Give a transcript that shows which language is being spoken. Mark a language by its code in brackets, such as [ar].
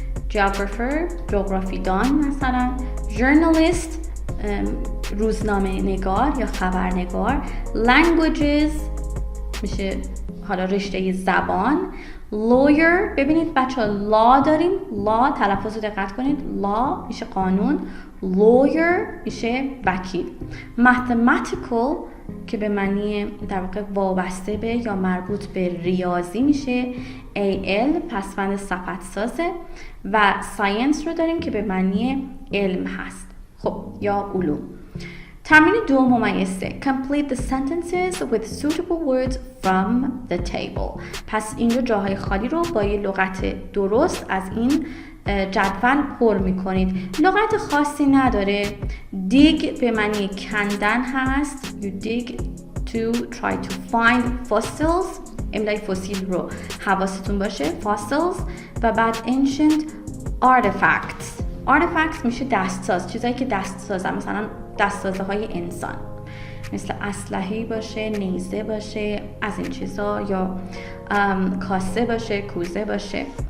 [fa] geographer جغرافیدان مثلا، journalist روزنامه نگار یا خبرنگار، languages میشه حالا رشته زبان، lawyer ببینید بچه ها law داریم، law تلفظ رو دقت کنید، law میشه قانون، lawyer میشه وکیل، mathematical که به معنی در واقع وابسته به یا مربوط به ریاضی میشه، AL پسوند صفت سازه و science رو داریم که به معنی علم هست خب یا علوم. [en] تمرین 2 complete the sentences with suitable words from the table. [fa] پس اینجا جاهای خالی رو با یه لغت درست از این جدول پر میکنید. لغت خاصی نداره. dig به معنی کندن هست. [en] You dig to try to find fossils. [fa] املای فسیل رو حواستون باشه. fossils و بعد ancient artifacts. artifacts میشه دستساز، چیزایی که دستسازن، مثلا دستسازه های انسان مثل اسلحه باشه، نیزه باشه، از این چیزا، یا کاسه باشه، کوزه باشه.